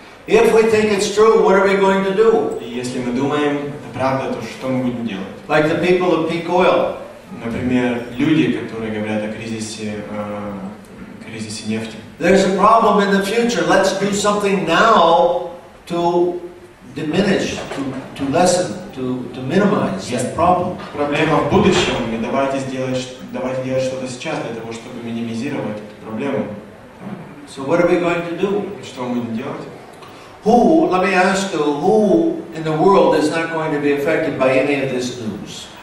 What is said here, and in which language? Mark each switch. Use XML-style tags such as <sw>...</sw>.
<en>If we think it's true, what are we going to do?</en> <ru>И если мы думаем, это правда, то что мы будем делать?</ru> <en>Like the people of peak oil.</en> <ru>Например, люди, которые говорят о кризисе нефти.</ru> <en>There's a problem in the future. Let's do something now to diminish, to lessen, to minimize that problem.</en> <ru>Проблема в будущем, и давайте делать что-то сейчас для того, чтобы минимизировать эту проблему.</ru> <en>So what are we going to do?</en> <ru>Что мы будем делать?</ru> <en>Let me ask you, who in the world is not going to be affected by any of this news?</en>